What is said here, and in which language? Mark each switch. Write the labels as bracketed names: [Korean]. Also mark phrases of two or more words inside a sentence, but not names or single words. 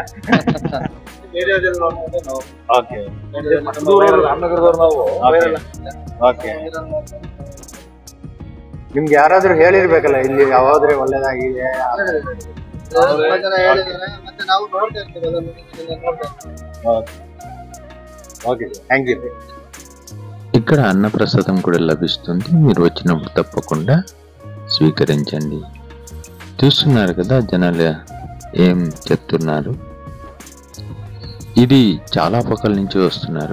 [Kannada] ಏರಿಯಾದಲ್ಲಿ ನೋಡ್ಕೊಂಡು ನಾವು ಓಕೆ ರಾಮನಗರದವ್ರು ನಾವು. ಓಕೆ, ನಿಮ್ಗೆ ಯಾರಾದ್ರೂ ಹೇಳಿರ್ಬೇಕಲ್ಲ ಇಲ್ಲಿ ಯಾವಾದ್ರೆ ಒಳ್ಳೇದಾಗಿದೆ? ತುಂಬಾ ಜನ ಹೇಳಿದ್ದಾರೆ, ಮತ್ತೆ ನಾವು ನೋಡ್ತಾ ಇರ್ತೀವಿ ಅದನ್ನ ನೋಡ್ತಾ ಇರ್ತೀವಿ. [English] Okay, thank you. [Telugu] ఇక్కడ అన్నప్రసాదం కూడా లభిస్తుంది, మీరు వచ్చినప్పుడు తప్పకుండా స్వీకరించండి. చూస్తున్నారు కదా జనాలు ఏం చెప్తున్నారు. ఇది చాలా పక్కల నుంచి వస్తున్నారు.